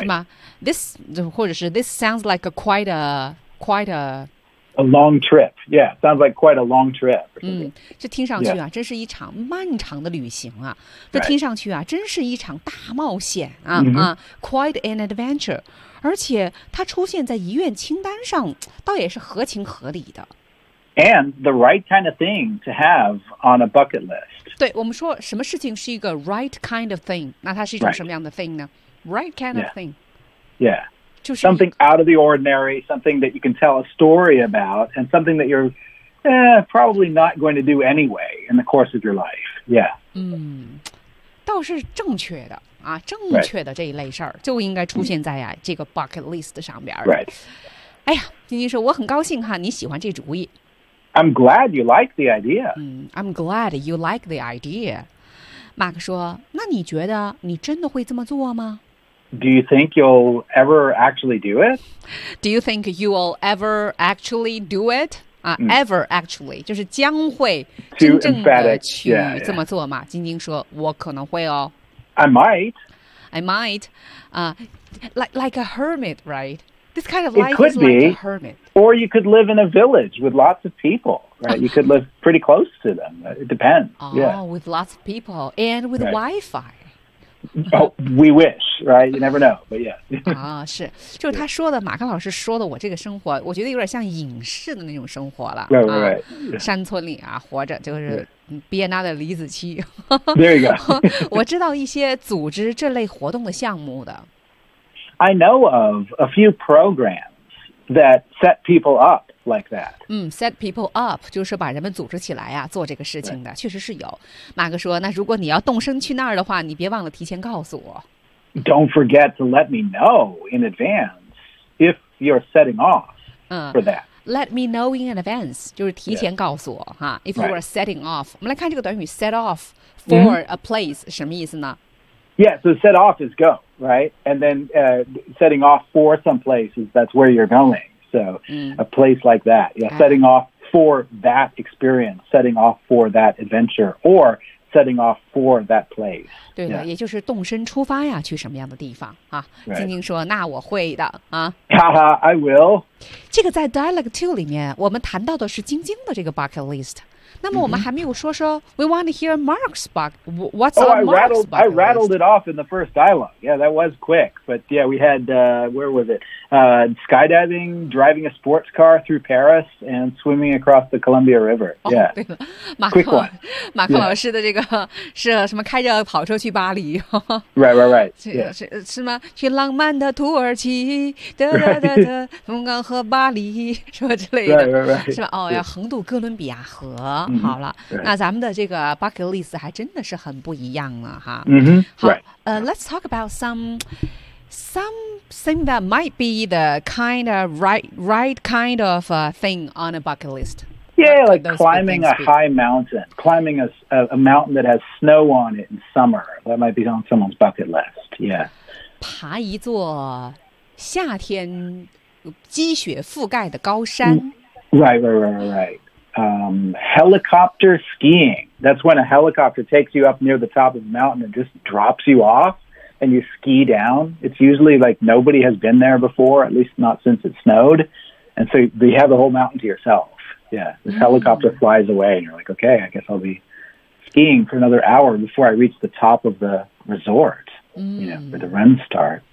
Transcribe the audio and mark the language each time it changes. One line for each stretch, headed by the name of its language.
Chinese: 是吗
English: this,
Chinese: 或者是
English: this sounds like quite a, quite a... A long trip, yeah, sounds like quite a long trip.
Chinese: 这听上去啊、
English: yeah.
Chinese: 真是一场漫长的旅行啊。这听上去啊、
English: right.
Chinese: 真是一场大冒险啊、
English: mm-hmm. 啊 quite an adventure.
Chinese: 而且它出现在遗愿清单上倒也是合情合理的。
English: And the right kind of thing to have on a bucket list.
Chinese: 对我们说什么事情是一个 right kind of thing, 那它是一种什么样的 thing 呢 ?Right kind of thing.
English: Yeah. yeah.
Chinese: 就是
English: something out of the ordinary, something that you can tell a story about, and something that you're probably not going to do anyway in the course of your life. Yeah.
Chinese: 倒是正确的。啊，正确的这一类事儿就应该出现在呀、啊
English: right.
Chinese: 这个 bucket list 上边。
English: Right.
Chinese: 哎呀，晶晶说我很高兴哈，你喜欢这主意。
English: I'm glad you like the idea. I'm glad you like the idea.
Chinese: 马克说，那你觉得你真的会这么做吗？
English: Do you think you'll ever actually do it? Do you think you will ever actually do it?
Chinese: Ever actually, 就是将会真正的去这么做吗？晶晶说，我可能会哦。
English: I might. Like a hermit, right? This kind of life is like a hermit. Or you could live in a village with lots of people, right? You could live pretty close to them. It depends. With lots of people and with Wi-Fi. Oh, we wish, right? You never know, but yeah.
Chinese: 是，就是他说的，马克老师说的，我这个生活，我觉得有点像影视的那种生活了。
English: Right.
Chinese: 山村里啊，活着就是别拿的李子柒。
English: There you go.
Chinese: 我知道一些组织这类活动的项目的。
English: I know of a few programs that set people up like that.
Chinese: Set people up 就是把人们组织起来啊，做这个事情的，确实是有。马哥说，那如果你要动身去那儿的话，你别忘了提前告诉我。
English: Don't forget to let me know in advance if you're setting off for that. Let me know in advance
Chinese: 就是提前告诉我哈。
English: If you are setting off,
Chinese: 我们来看这个短语 set off for a place 什么意思呢？
English: Yeah, so set off is go, right? And then setting off for some places, that's where you're going. So a place like that. Yeah, setting off for that experience, setting off for that adventure, or setting off for that place.
Chinese: 对的，也就是动身出发呀，去什么样的地方啊？晶晶说，那我会的啊。
English: 哈哈，I will.
Chinese: 这个在 Dialogue 2里面，我们谈到的是晶晶的这个 bucket list。那么我们还没有说说
English: ，We want to hear Mark's bug. What's on Mark's bug list? I rattled it off in the first dialogue. Yeah, that was quick. But yeah, we had where was it? Skydiving, driving a sports car through Paris, and swimming across the Columbia River. Yeah,
Chinese: 对了，马克
English: quick one.
Chinese: 马克老师的这个是什么？开着跑车去巴黎。
English: right. Yeah.
Chinese: 是吗？去浪漫的土耳其，风光和巴黎什么之类的，
English: right.
Chinese: 是吧？哦，要横渡哥伦比亚河。好了，那咱们的这个 bucket list 还真的是很不一样了哈。
English: Let's talk about something that might be the kind of right kind of thing on a bucket list. Yeah, like climbing a high mountain, climbing a mountain that has snow on it in summer. That might be on someone's bucket list. Yeah.
Chinese: 爬一座夏天积雪覆盖的高山。
English: Right. Helicopter skiing. That's when a helicopter takes you up near the top of the mountain and just drops you off and you ski down. It's usually like nobody has been there before, at least not since it snowed. And so you have the whole mountain to yourself. Yeah. This helicopter flies away and you're like, okay, I guess I'll be skiing for another hour before I reach the top of the resort, you know, where the run start.